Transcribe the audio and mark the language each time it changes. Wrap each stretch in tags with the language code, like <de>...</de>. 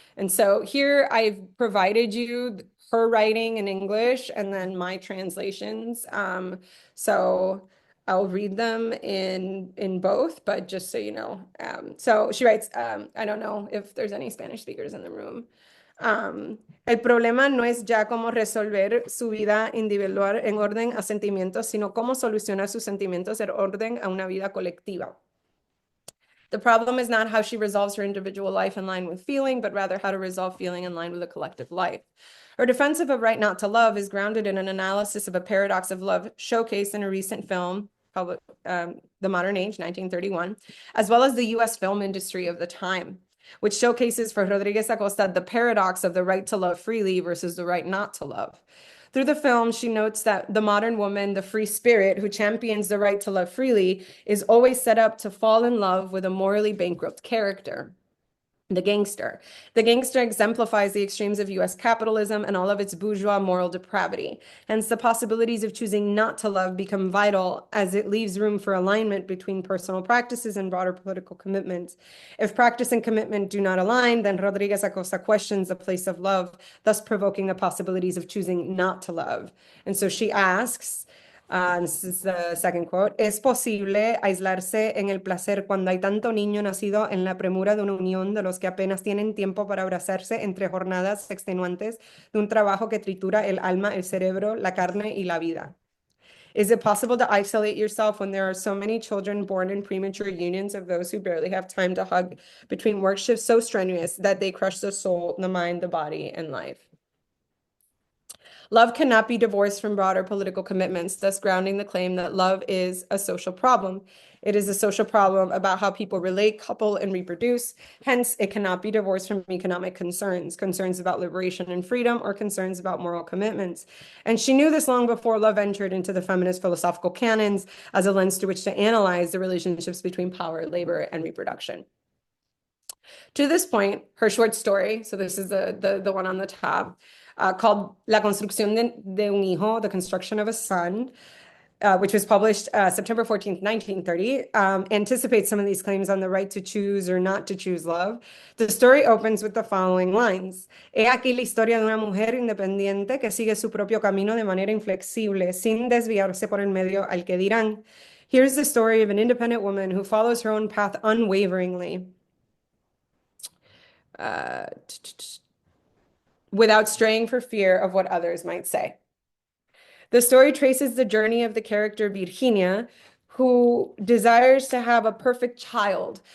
<en>And so here I've provided you her writing in English and then my translations. So I'll read them in both, but just so you know. So she writes, I don't know if there's any Spanish speakers in the room.</en> <es>El problema no es ya cómo resolver su vida individual en orden a sentimientos, sino cómo solucionar sus sentimientos en orden a una vida colectiva.</es> <en>The problem is not how she resolves her individual life in line with feeling, but rather how to resolve feeling in line with a collective life. Her defense of a right not to love is grounded in an analysis of a paradox of love showcased in a recent film called The Modern Age, 1931, as well as the US film industry of the time, which showcases for Rodriguez Acosta the paradox of the right to love freely versus the right not to love. Through the film, she notes that the modern woman, the free spirit who champions the right to love freely, is always set up to fall in love with a morally bankrupt character. The gangster. The gangster exemplifies the extremes of US capitalism and all of its bourgeois moral depravity. Hence, the possibilities of choosing not to love become vital as it leaves room for alignment between personal practices and broader political commitments. If practice and commitment do not align, then Rodriguez Acosta questions the place of love, thus provoking the possibilities of choosing not to love. And so she asks, this is the second quote.</en> <es>¿Es posible aislarse en el placer cuando hay tanto niño nacido en la premura de una unión de los que apenas tienen tiempo para abrazarse entre jornadas extenuantes de un trabajo que tritura el alma, el cerebro, la carne y la vida?</es> <en>Is it possible to isolate yourself when there are so many children born in premature unions of those who barely have time to hug between work shifts so strenuous that they crush the soul, the mind, the body, and life? Love cannot be divorced from broader political commitments, thus grounding the claim that love is a social problem. It is a social problem about how people relate, couple, and reproduce. Hence, it cannot be divorced from economic concerns, concerns about liberation and freedom, or concerns about moral commitments. And she knew this long before love entered into the feminist philosophical canons as a lens through which to analyze the relationships between power, labor, and reproduction. To this point, her short story, so this is the one on the top, called La construcción de un hijo, The Construction of a Son, which was published September 14th, 1930, anticipates some of these claims on the right to choose or not to choose love. The story opens with the following lines.</en> <es>He aquí la historia de una mujer independiente que sigue su propio camino de manera inflexible, sin desviarse por el medio al que dirán.</es> <en>Here's the story of an independent woman who follows her own path unwaveringly. Without straying for fear of what others might say. The story traces the journey of the character Virginia, who desires to have a perfect child.</en>